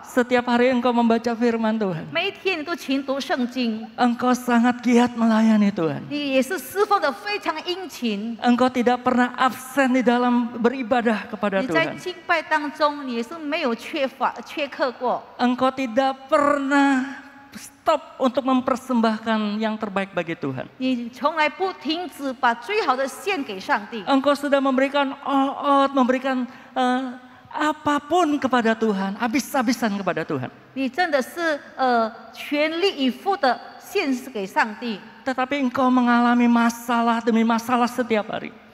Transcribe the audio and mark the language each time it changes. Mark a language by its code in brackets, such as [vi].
[id] Setiap hari engkau membaca firman Tuhan. [zh] 每一天你都勤读圣经， [id] Engkau sangat giat melayani Tuhan. [zh] 你也是侍奉的非常殷勤。 [id] Engkau tidak pernah absen di dalam beribadah kepada [zh] 你在 [id] Tuhan. [zh] 敬拜当中，你也是没有缺课过。 [id] Engkau tidak pernah stop untuk mempersembahkan yang terbaik bagi Tuhan. [zh] 你从来不停止把最好的献给上帝。 [id] Engkau sudah memberikan all out, memberikan apapun kepada Tuhan, habis-habisan kepada Tuhan. [zh] 你真的是全力以赴的献给上帝。 [id] Tetapi engkau mengalami masalah demi masalah setiap hari.